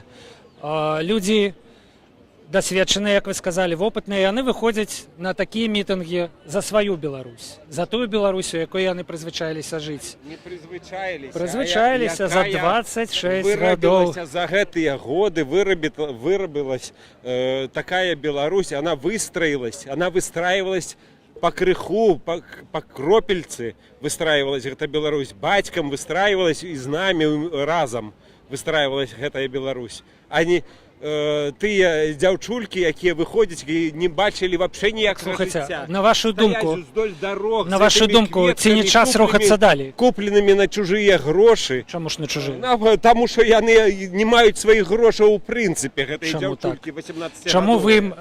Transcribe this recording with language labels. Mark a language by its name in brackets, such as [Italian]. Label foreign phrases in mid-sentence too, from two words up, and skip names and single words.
[Belarusian] Людзі дасведчаныя, як вы сказалі, вопытныя, яны выходзяць на такія мітынгі за сваю Беларусь, за тую Беларусь, у якой яны прызвычаіліся жыць. Не прызвычаіліся. Прызвычаіліся за 26 гадоў. За гэтыя годы вырабілась такая Беларусь, [Russian] она выстраивалась [Belarusian] по крыху, по кропельцы [Russian] выстраивалась эта Беларусь, бацькам выстраивалась и с нами разом выстраивалась эта Беларусь. [Belarusian] Они тыя дзяўчулькі, якія выходзяць і не бачылі вообще ніякага жыцця. На вашу думку, ці не час рухацца далі? Купленымі на чужыя грошы. Чаму ж на чужыя? Таму што яны не маюць сваіх грошаў у прынцыпе, гэтыя дзяўчулькі 18 гадоў.